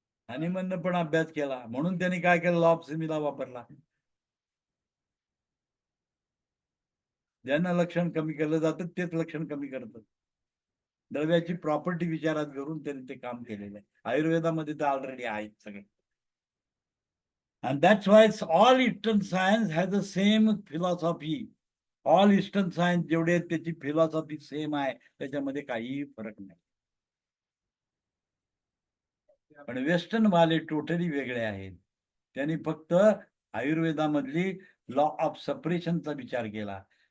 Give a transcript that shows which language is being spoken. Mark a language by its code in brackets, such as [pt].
[mr] हनीमनने पण अभ्यास केला, म्हणून त्यांनी काय केलं, लॉ ऑफ सिमिला वापरला. ज्यांना लक्षण कमी केलं जातं तेच लक्षण कमी करतात. द्रव्याची प्रॉपर्टी विचारात घेऊन त्यांनी ते काम केलेलं आहे. आयुर्वेदामध्ये तर ऑलरेडी आहेत सगळे. [en] And that's why all Eastern science has the same philosophy. All Eastern science [mr] जेवढे आहेत त्याची फिलॉसॉफी सेम आहे, त्याच्यामध्ये काहीही फरक नाही. पण वेस्टर्न वाले टोटली वेगळे आहेत. त्यांनी फक्त आयुर्वेदामधली लॉ ऑफ सपरेशनचा विचार केला.